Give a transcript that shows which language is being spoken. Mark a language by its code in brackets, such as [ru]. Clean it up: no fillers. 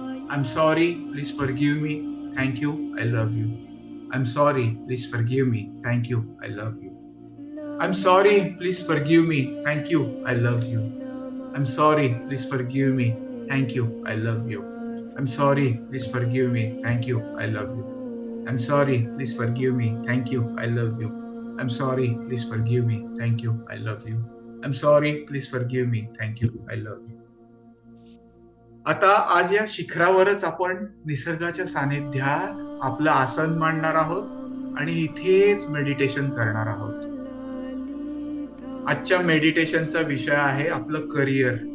[en] I am sorry, please forgive me, thank you, I love you. I am sorry, please forgive me, thank you, I love you. I am sorry, please forgive me, thank you, I love you. I am sorry, please forgive me, thank you, I love you. I am sorry, please forgive me, thank you, I love you. I'm sorry, please forgive me, thank you, I love you. I'm sorry, please forgive me, thank you, I love you. I'm sorry, please forgive me, thank you, I love you. [mr] आता आज या शिखरावरच आपण निसर्गाच्या सानिध्यात आपलं आसन मांडणार आहोत आणि इथेच मेडिटेशन करणार आहोत. आजच्या मेडिटेशनचा विषय आहे आपलं करिअर.